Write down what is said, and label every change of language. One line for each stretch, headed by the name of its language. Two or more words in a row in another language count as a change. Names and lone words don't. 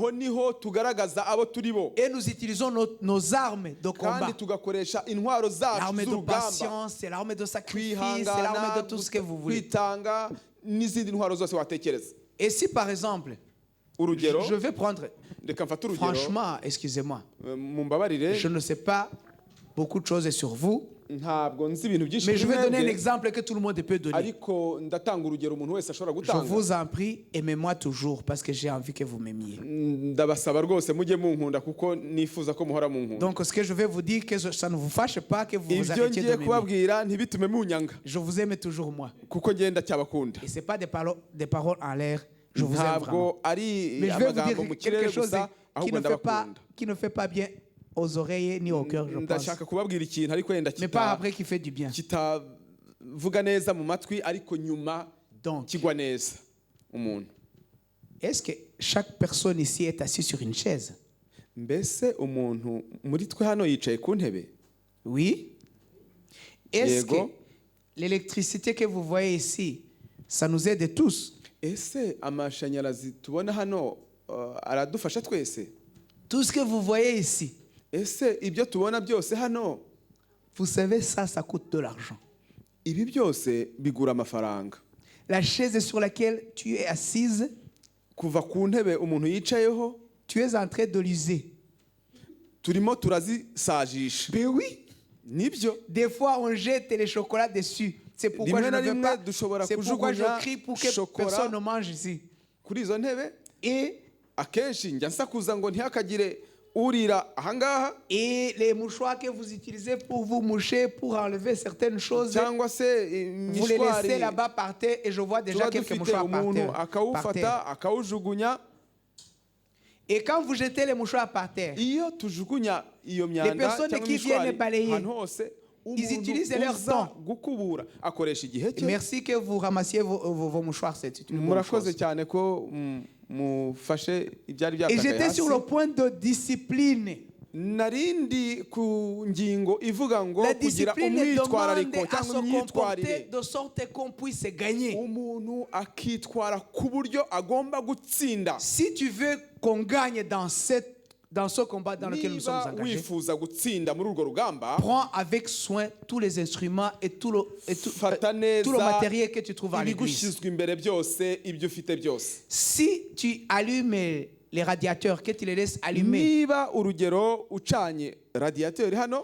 French: Et nous utilisons nos armes de combat. L'arme de patience, c'est l'arme de sacrifice, c'est l'arme de tout ce que vous voulez. Et si par exemple,
Kinyarwanda: urugero
French: Je vais prendre,
Kinyarwanda: reka mfate urugero
French: franchement, excusez-moi,
Kinyarwanda: mumbabarire
French: je ne sais pas beaucoup de choses sur vous,
Kinyarwanda: ntabwo nzi ibintu byinshi
French: mais je
Kinyarwanda: kuri
French: vais donner un
Kinyarwanda: mwebwe,
French: exemple que tout le monde peut donner.
Kinyarwanda: ariko ndatanga urugero umuntu wese ashobora
French: Je
Kinyarwanda: gutanga.
French: vous en prie, aimez-moi toujours parce que j'ai envie que vous m'aimiez.
Kinyarwanda: Ndabasaba rwose mujye munkunda kuko nifuza ko muhora munkunda.
French: Donc ce que je vais vous dire, que ça ne vous fâche pas, que vous vous
Kinyarwanda: Ibyo
French: arrêtiez de
Kinyarwanda: ngiye
French: m'aimer.
Kinyarwanda: kubabwira ntibitume munyanga
French: Je vous aime toujours moi.
Kinyarwanda: kuko ngenda cyabakunda.
French: Et ce n'est pas des paroles en l'air. Je vous aime vraiment.
Kinyarwanda: Ntabwo ari
French: Mais je vais vous
Kinyarwanda: amagambo
French: dire
Kinyarwanda: mu
French: quelque
Kinyarwanda: kirere
French: chose
Kinyarwanda: gusa ahubwo ndabakunda.
French: qui ne fait pas bien aux oreilles ni au cœur, je pense.
Kinyarwanda: Ndashaka kubabwira ikintu ariko yenda
French: Mais pas après qui fait du bien.
Kinyarwanda: kitavuga neza mu matwi ariko nyuma
French: Donc,
Kinyarwanda: kigwa neza umuntu.
French: est-ce que chaque personne ici est assise sur une chaise?
Kinyarwanda: Mbese umuntu muri twe hano yicaye ku ntebe?
French: Oui. Est-ce que
Kinyarwanda: Yego.
French: l'électricité que vous voyez ici, ça nous aide tous?
Kinyarwanda: Ese amashanyarazi tubona hano aradufasha twese?
French: Tout ce que vous voyez ici,
Kinyarwanda: Ese ibyo tubona byose hano,
French: vous savez, ça coûte de l'argent.
Kinyarwanda: ibi byose bigura amafaranga.
French: La chaise sur laquelle tu es assise,
Kinyarwanda: Kuva ku ntebe umuntu yicayeho,
French: tu es en train de l'user.
Kinyarwanda: turimo turazisajisha.
French: Ben oui.
Kinyarwanda: Nibyo.
French: Des fois, on jette les chocolats dessus. C'est pourquoi
Kinyarwanda: Rimwe
French: je
Kinyarwanda: na
French: ne veux
Kinyarwanda: rimwe
French: pas.
Kinyarwanda: dushobora
French: C'est pourquoi je
Kinyarwanda: kujugunya
French: crie pour que
Kinyarwanda: shokora
French: personne ne mange ici.
Kinyarwanda: kuri izo ntebe.
French: Et
Kinyarwanda: Akenshi njya nsakuza ngo ntihakagire urira ahangaha,
French: Et les mouchoirs que vous utilisez pour vous moucher, pour enlever certaines choses,
Kinyarwanda: cyangwa se
French: vous les laissez
Kinyarwanda: imishwari
French: là-bas par terre et je vois déjà
Kinyarwanda: tuba
French: quelques
Kinyarwanda: dufite
French: mouchoirs par
Kinyarwanda: umuntu
French: terre. Par
Kinyarwanda: akawufata
French: terre.
Kinyarwanda: akawujugunya.
French: Et quand vous jetez les mouchoirs par terre,
Kinyarwanda: Iyo tujugunya iyo myanda
French: personnes
Kinyarwanda: cyangwa
French: qui viennent
Kinyarwanda: imishwari
French: balayer,
Kinyarwanda: ahantu hose,
French: ils utilisent
Kinyarwanda: umuntu
French: leur
Kinyarwanda: uza
French: temps.
Kinyarwanda: gukubura akoresha igihe cye.
French: merci que vous ramassiez vos mouchoirs, c'est une bonne
Kinyarwanda: Murakoze
French: chose.
Kinyarwanda: cyane ko mufashe ibyari
French: Et
Kinyarwanda: byatakaye
French: j'étais sur le
Kinyarwanda: hasi.
French: point de discipline.
Kinyarwanda: Narindi ku ngingo ivuga ngo
French: La
Kinyarwanda: kugira
French: discipline demande
Kinyarwanda: umwitwarariko
French: à
Kinyarwanda: cyangwa
French: se comporter
Kinyarwanda: imyitwarire,
French: de sorte qu'on puisse gagner.
Kinyarwanda: umuntu akitwara ku buryo agomba gutsinda.
French: Si tu veux qu'on gagne dans ce combat dans lequel nous sommes
Kinyarwanda: Niba
French: engagés,
Kinyarwanda: wifuza gutsinda muri urwo rugamba,
French: prends avec soin tous les instruments et tout
Kinyarwanda: fata
French: le
Kinyarwanda: neza
French: matériel que tu trouves à l'église.
Kinyarwanda: ibigushyizwe imbere byose, ibyo ufite byose.
French: Si tu allumes les radiateurs, que tu les laisses allumer,
Kinyarwanda: Niba urugero ucanye radiateur hano,